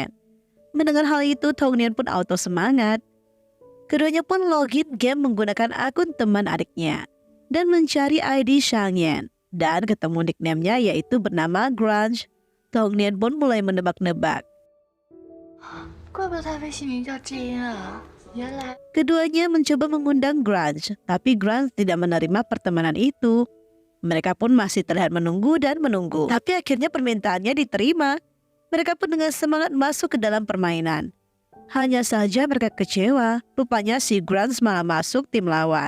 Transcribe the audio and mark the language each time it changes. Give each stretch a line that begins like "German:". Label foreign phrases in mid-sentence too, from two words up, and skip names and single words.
Indonesian: Mendengar hal itu, Tong Yan pun auto semangat. Keduanya pun login game menggunakan akun teman adiknya dan mencari ID Xiang Yan dan ketemu nickname-nya yaitu bernama Grunge. Tong Yan pun mulai menebak-nebak.
Chinese: 怪不得他微信名叫 Jin 啊，原来
Indonesian: Keduanya mencoba mengundang Grunge, tapi Grunge tidak menerima pertemanan itu. Mereka pun masih terlihat menunggu dan menunggu. Tapi akhirnya permintaannya diterima. Mereka pun dengan semangat masuk ke dalam permainan. Hanya saja mereka kecewa, rupanya si Grunge malah masuk tim lawan.